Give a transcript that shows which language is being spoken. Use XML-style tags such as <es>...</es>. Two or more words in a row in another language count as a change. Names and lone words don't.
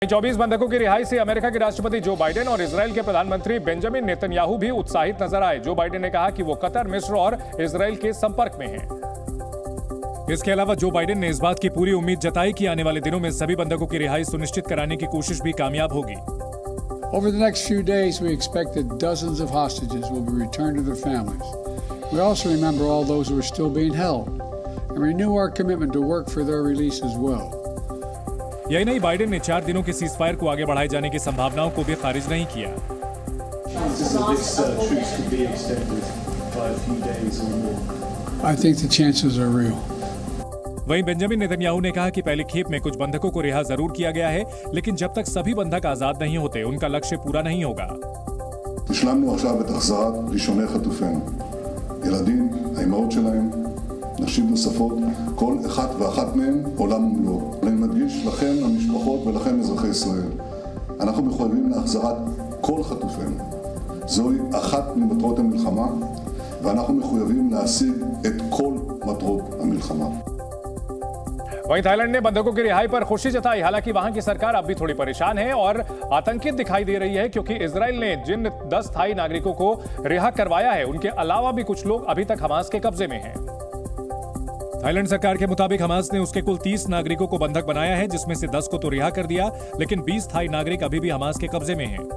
<hi>24 बंधकों की रिहाई से अमेरिका के राष्ट्रपति जो बाइडेन और इजराइल के प्रधानमंत्री बेंजामिन नेतन्याहू भी उत्साहित नजर आए। जो बाइडेन ने कहा कि वो कतर, मिस्र और इजराइल के संपर्क में हैं। इसके अलावा जो बाइडेन ने इस बात की पूरी उम्मीद जताई कि आने वाले दिनों में सभी बंधकों की रिहाई सुनिश्चित कराने की कोशिश भी कामयाब होगी।</hi> <en>Over the next few days, we expect that dozens of hostages will be returned to their families. We also remember all those who are still being held and renew our commitment to work for their release as well.</en> <hi>यही नहीं, बाइडेन ने 4 दिनों के सीजफायर को आगे बढ़ाए जाने की संभावनाओं को भी खारिज नहीं किया।</hi> <en>I think the chances are real.</en> <hi>वहीं बेंजामिन नेतन्याहू ने कहा कि पहली खेप में कुछ बंधकों को रिहा जरूर किया गया है, लेकिन जब तक सभी बंधक आजाद नहीं होते उनका लक्ष्य पूरा नहीं होगा।</hi> <he>השלמנו עכשיו את החזרת ראשוני חטופינו. ילדים, האימהות שלהם, נשים נוספות, כל אחד ואחת מהם עולם ומלואו. אני מדגיש לכם, המשפחות ולכם אזרחי ישראל. אנחנו מחויבים להחזרת כל חטופינו. זוהי אחת ממטרות המלחמה, ואנחנו מחויבים להשיג את כל מטרות המלחמה.</he> <hi>वहीं थाईलैंड ने बंधकों की रिहाई पर खुशी जताई। हालांकि वहां की सरकार अब भी थोड़ी परेशान है और आतंकित दिखाई दे रही है, क्योंकि इजराइल ने जिन 10 थाई नागरिकों को रिहा करवाया है उनके अलावा भी कुछ लोग अभी तक हमास के कब्जे में हैं। थाईलैंड सरकार के मुताबिक हमास ने उसके कुल 30 नागरिकों को बंधक बनाया है, जिसमें से 10 को तो रिहा कर दिया, लेकिन 20 थाई नागरिक अभी भी हमास के कब्जे में हैं।</hi>